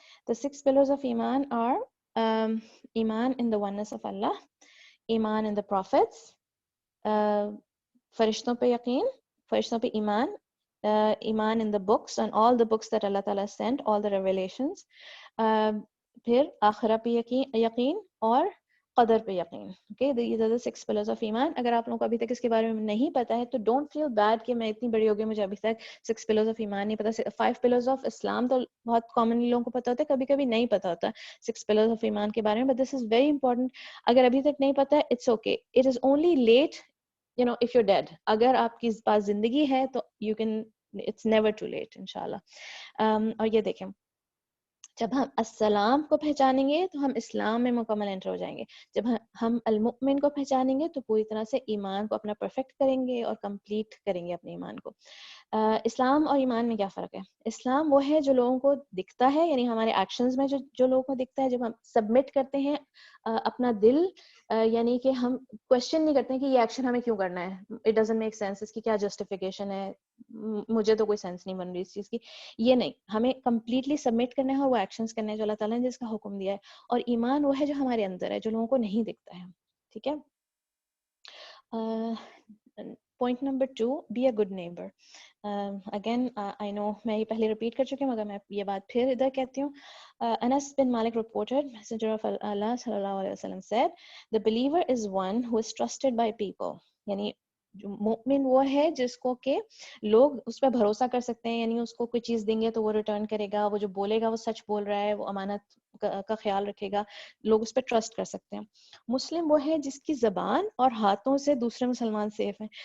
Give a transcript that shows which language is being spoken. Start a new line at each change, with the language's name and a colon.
English: The 6 pillars of iman are iman in the oneness of Allah, iman in the prophets,
Urdu: farishton pe yaqeen, farishton pe iman,
English: iman in the books and all the books that Allah Ta'ala sent, all the revelations,
Urdu: پھر آخرہ پہ یقین
English: اور قدر پہ یقین. Okay these are the 6 pillars of iman.
Urdu: اگر آپ لوگوں کو ابھی تک اس کے بارے میں نہیں پتا ہے تو
English: don't feel bad
Urdu: کہ میں اتنی بڑی ہو گئی مجھے ابھی تک 6 pillars of ایمان نہیں پتا. 5 pillars of اسلام تو بہت کامنلی لوگوں کو پتا ہوتا ہے, کبھی کبھی نہیں پتا ہوتا 6 pillars of ایمان کے بارے میں,
English: but this is very important.
Urdu: اگر ابھی تک نہیں پتا ہے
English: it's okay, it is only late you know if you're dead.
Urdu: اگر آپ کی پاس زندگی ہے تو
English: you can, it's never too late
Urdu: انشاءاللہ. اور یہ دیکھیں جب ہم السلام کو پہچانیں گے تو ہم اسلام میں مکمل انٹر ہو جائیں گے. جب ہم المؤمن کو پہچانیں گے تو پوری طرح سے ایمان کو اپنا پرفیکٹ کریں گے اور کمپلیٹ کریں گے اپنے ایمان کو. اسلام اور ایمان میں کیا فرق ہے؟ اسلام وہ ہے جو لوگوں کو دکھتا ہے, یعنی ہمارے ایکشنز میں جو لوگوں کو دکھتا ہے جب ہم سبمٹ کرتے ہیں اپنا دل, یعنی کہ ہم کوشچن نہیں کرتے ہیں کہ یہ ایکشن ہمیں کیوں کرنا ہے,
English: it doesn't make sense,
Urdu: اس کی کیا جسٹیفیکیشن ہے, مجھے تو کوئی سینس نہیں بن رہی اس چیز کی. یہ نہیں, ہمیں کمپلیٹلی سبمٹ کرنا ہے اور وہ ایکشنز کرنے ہیں جو اللہ تعالیٰ نے جس کا حکم دیا ہے. اور ایمان وہ ہے جو ہمارے اندر ہے, جو لوگوں کو نہیں دکھتا ہے. ٹھیک ہے. Point number 2,
English: Be a good neighbour. Again I know
Urdu: میں یہ پہلے ریپیٹ کر چکی ہوں مگر میں یہ بات پھر ادھر کہتی ہوں.
English: Anas bin Malik reported, Messenger of Allah صلی اللہ علیہ وسلم said, the believer is one who is trusted by people.
Urdu: یعنی مومن وہ ہے جس کو کہ لوگ اس پہ بھروسہ کر سکتے ہیں, یعنی اس کو کوئی چیز دیں گے تو وہ ریٹرن کرے گا, وہ جو بولے گا وہ سچ بول رہا ہے, وہ امانت کا خیال رکھے گا, لوگ اس پہ ٹرسٹ کر سکتے ہیں. مسلم وہ ہے جس کی زبان اور ہاتھوں سے دوسرے مسلمان سیف ہیں.